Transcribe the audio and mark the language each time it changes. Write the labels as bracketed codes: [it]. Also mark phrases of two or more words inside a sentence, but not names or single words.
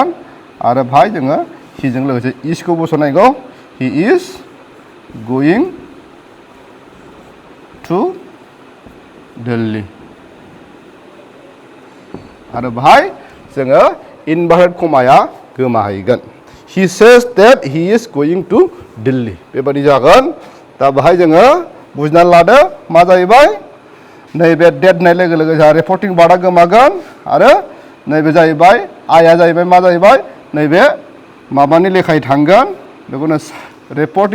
[brx] आरो भाइ जोङो हिजों लोगोसे इजखौ बसनांगौ। [en] he is going to Delhi. [brx] आरो बाहाय जोङो [en] inverted comma [brx] गोमाहैगोन। [en] he says that he is going to Delhi [brx] बेबादि जागोन दा बाहाय जोङो बुजिनानै लादो मा जाहैबाय नैबे डेट होननाय लोगो लोगो जोंहा [en] reporting verb [brx] गोमागोन आरो नैबे जाहैबाय आइआ जाहैबाय मा जाहैबाय नैबे माबानि लेखायै थांगोन बेखौनो रिपर्टिं